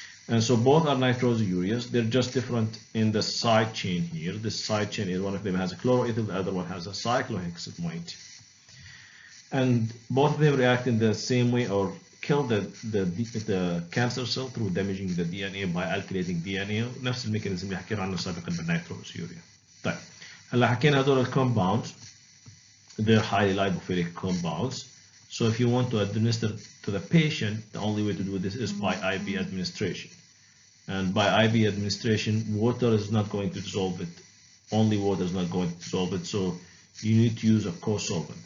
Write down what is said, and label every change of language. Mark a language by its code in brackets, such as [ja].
[en] And so both are nitrosoureas. They're just different in the side chain here. This side chain is one of them has a chloroethyl, the other one has a cyclohexyl moiety. And both of them react in the same way or kill the cancer cell through damaging the DNA by alkylating DNA. [ar] نفس الميكانيزم اللي حكينا عنه سابقا بالنيتروسيوريا. طيب هلا حكينا هذول الكومباوندز. [en] They're highly lipophilic compounds. So if you want to administer to the patient, the only way to do this is by IV administration. And by IV administration, water is not going to dissolve it. Only water is not going to dissolve it. So you need to use a co-solvent.